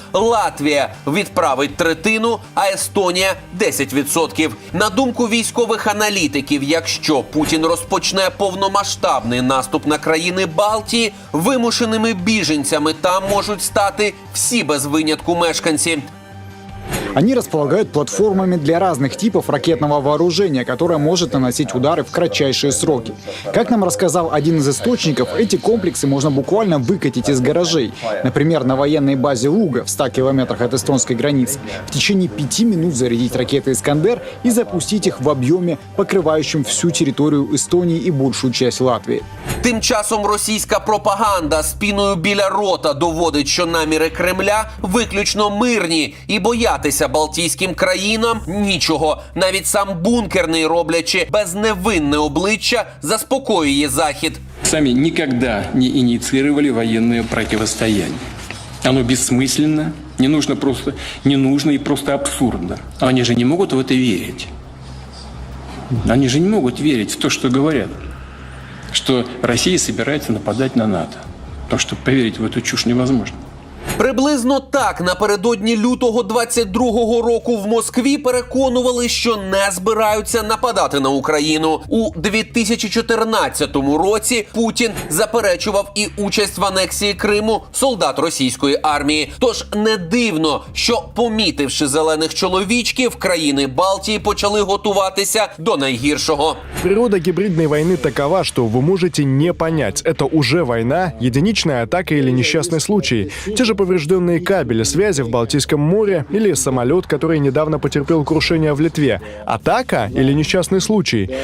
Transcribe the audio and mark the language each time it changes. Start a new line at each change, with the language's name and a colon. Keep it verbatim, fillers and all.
Ukrainian: Латвія відправить третину, а Естонія – десять відсотків. На думку військових аналітиків, якщо Путін розпочне повномасштабний наступ на країни Балтії, вимушеними біженцями там можуть стати всі без винятку мешканці.
Russian: Они располагают платформами для разных типов ракетного вооружения, которое может наносить удары в кратчайшие сроки. Как нам рассказал один из источников, эти комплексы можно буквально выкатить из гаражей. Например, на военной базе Луга в ста километрах от эстонской границы в течение пяти минут зарядить ракеты «Искандер» и запустить их в объеме, покрывающем всю территорию Эстонии и большую часть Латвии.
Ukrainian: Тим часом російська пропаганда спіною біля рота доводить, що наміри Кремля виключно мирні і боятися балтійським країнам нічого. Навіть сам бункерний, роблячи безневинне обличчя, заспокоює Захід. Самі ніколи не ініціювали воєнне протистояння.
Russian: Оно безсмысленно, не нужно просто, не нужно и просто абсурдно. Они же не могут в это верить. Они же не могут верить в то, что говорят.
Ukrainian: Що Росія збирається нападати на НАТО. Тому що повірити в
Russian: эту чушь невозможно.
Ukrainian: Приблизно так напередодні лютого двадцять другого року в Москві переконували, що не збираються нападати на Україну. У дві тисячі чотирнадцятому році Путін заперечував і участь в анексії Криму солдат російської армії. Тож не дивно, що, помітивши зелених чоловічків, країни Балтії почали готуватися до найгіршого.
Russian: Природа гибридной войны такова, что вы можете не понять, это уже война, единичная атака или несчастный случай. Те же поврежденные кабели связи в Балтийском море или самолет, который недавно потерпел крушение в Литве. Атака или несчастный случай?